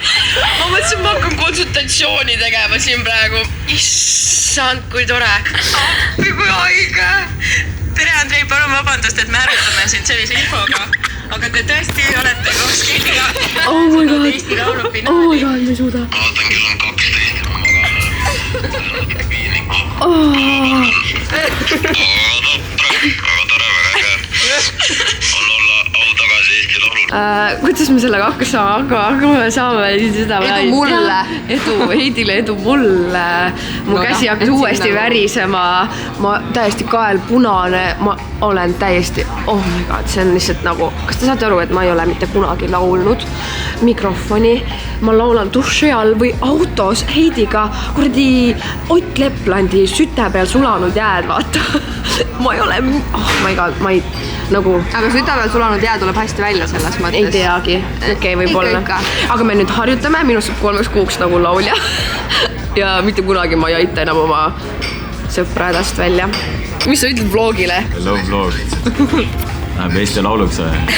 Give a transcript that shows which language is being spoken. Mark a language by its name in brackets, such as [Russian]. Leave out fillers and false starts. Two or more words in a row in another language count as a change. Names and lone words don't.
[Estonian] Ma mõtlesin, ma hakkan konsultatsiooni tegema siin praegu. Issand, kui tore. Appi, kui haige. Tere, Andrei, palun vabandust, et me ärutame sind sellise infoga. Aga te tõesti olete koos Kelliga Eesti Laulu finaali. [English] Oh my god, [Estonian] ma ei suuda. Vaatan, kell on 12. Ma magan. Piinlikus. Väga tore, väga äge. On olla au tagasi Eesti Laulul. Kuidas me sellega hakkame saame seda Edu mulle. Heidile, edu mulle. Mu käsi hakkas uuesti värisema. Ma täiesti kael punane. Ma olen täiesti, [English] oh my god, [Estonian] see on lihtsalt nagu, kas te saate aru, et ma ei ole mitte kunagi laulnud mikrofoni. Ma laulan duši all või autos Heidiga kuradi Ott Leplandi süte peal sulanud jääd, vaata. Ma ei ole, [English] oh my god, [Estonian] ma ei, nagu... Aga süte peal sulanud jää tuleb hästi välja selles mõttes. Ei teagi, okei, võib-olla. Aga me nüüd harjutame, minust saab 3 kuuks nagu laulja. Ja mitte kunagi ma ei aita enam oma sõpra hädast välja. Mis sa ütled vlogile? [English] Hello vlog. [Estonian] Läheb Eesti lauluks või?